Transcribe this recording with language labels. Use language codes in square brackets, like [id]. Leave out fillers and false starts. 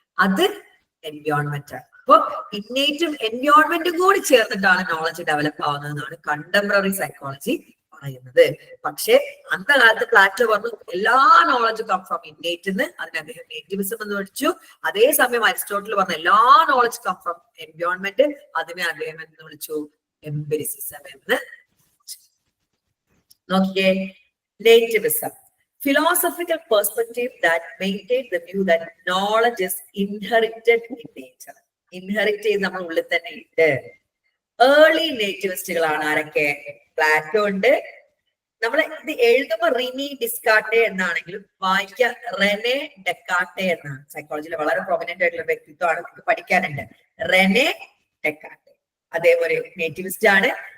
[ml] അത് എൻവയോൺമെന്റ് ആണ്. അപ്പൊ ഇന്നേറ്റും എൻവയോൺമെന്റും കൂടി ചേർന്നിട്ടാണ് നോളജ് ഡെവലപ്പ് ആവുന്നതെന്നാണ് കണ്ടംപററി സൈക്കോളജി. പറയുന്നത്. പക്ഷെ അന്നത്തെ കാലത്ത് പ്ലാറ്റോ പറഞ്ഞു എല്ലാ [en] knowledge come from innate [ml] എന്ന്, അതിന് അദ്ദേഹം നേറ്റിവിസം എന്ന് വിളിച്ചു. അതേസമയം അരിസ്റ്റോട്ടിൽ പറഞ്ഞു എല്ലാ [en] knowledge come from environment, [ml] അതിനെ അദ്ദേഹം എന്ന് വിളിച്ചു എംപിരിസിസം എന്ന്. നോക്കിയേ, [en] Nativism, philosophical perspective that maintain the view that knowledge is inherited in nature. [ml] Inherit ചെയ്ത് നമ്മൾ ഉള്ളിൽ തന്നെ ഉണ്ട്. ഏർലി നേറ്റിവിസ്റ്റുകളാണ് ആരൊക്കെ? പ്ലാറ്റോ ഉണ്ട്. നമ്മൾ ഇത് എഴുതുമ്പോൾ റിനി ഡിസ്കാർട്ടെ എന്നാണെങ്കിലും വായിക്കുക റെനെ ഡെക്കാർട്ടെ എന്നാണ്. സൈക്കോളജിയിലെ വളരെ പ്രൊമിനന്റ് ആയിട്ടുള്ള വ്യക്തിത്വമാണ്, നമുക്ക് പഠിക്കാനുണ്ട്. റെനെ ഡെക്കാർട്ടെ അതേപോലെ നേറ്റിവിസ്റ്റ് ആണ്.